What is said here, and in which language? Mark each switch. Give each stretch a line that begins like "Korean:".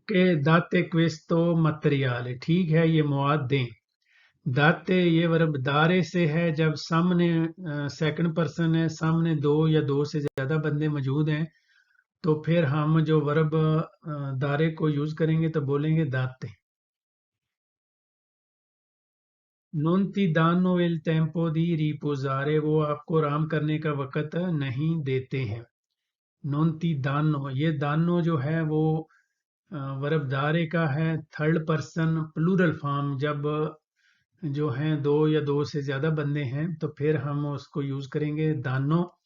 Italian: के दाते क्वेस्तो materiale।
Hindi: ठीक है, ये मवाद दें। दाते ये वर्ब दारे से है जब सामने सेकंड पर्सन है, सामने दो या दो से ज्यादा बंदे मौजूद हैं, तो फिर हम जो वर्ब दारे को यूज करेंगे तो बोलेंगे दाते।
Italian: Non ti danno il tempo di riposare।
Hindi: वो आपको आराम करने का वक़्त नहीं देते हैं।
Italian: Non ti danno।
Hindi: ये दानो जो है वो वर्ब दारे का है थर्ड पर्सन प्लूरल फॉर्म। जब जो हैं दो या दो से ज्यादा बंदे हैं तो फिर हम उसको यूज करेंगे दानो।